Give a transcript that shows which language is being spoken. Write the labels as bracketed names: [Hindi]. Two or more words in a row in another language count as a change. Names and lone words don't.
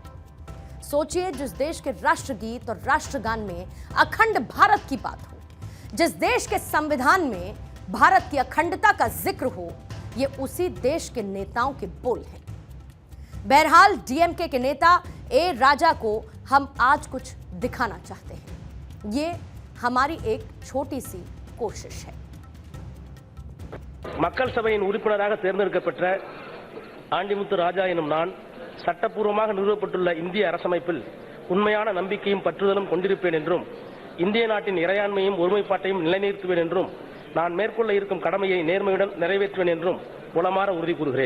[Hindi] सोचिए, जिस देश के राष्ट्रगीत और राष्ट्रगान में अखंड भारत की बात हो, जिस देश के संविधान में भारत की अखंडता का जिक्र हो, ये उसी देश के नेताओं के बोल हैं। बहरहाल डीएमके के नेता ए राजा को हम आज कुछ दिखाना चाहते हैं। ये हमारी एक छोटी सी कोशिश है। [Tamil] மக்கள் சபையின் உறுப்பினராக தேர்ந்தெடுக்கப்பட்ட ஆண்டிமுத்து ராஜா எனும் நான் சட்டப்பூர்வமாக நிறுவப்பட்டுள்ள இந்திய அரசமைப்பில் உண்மையான நம்பிக்கையும் பற்றுதலும் கொண்டிருப்பேன் என்றும் இந்திய நாட்டின் இறையாண்மையும் ஒருமைப்பாட்டையும் நிலைநிறுத்துவேன் என்றும் நான் மேற்கொள்ள இருக்கும் கடமையை நேர்மையுடன் நிறைவேற்றுவேன் என்றும் உளமாற உறுதி கூறுகிறேன்.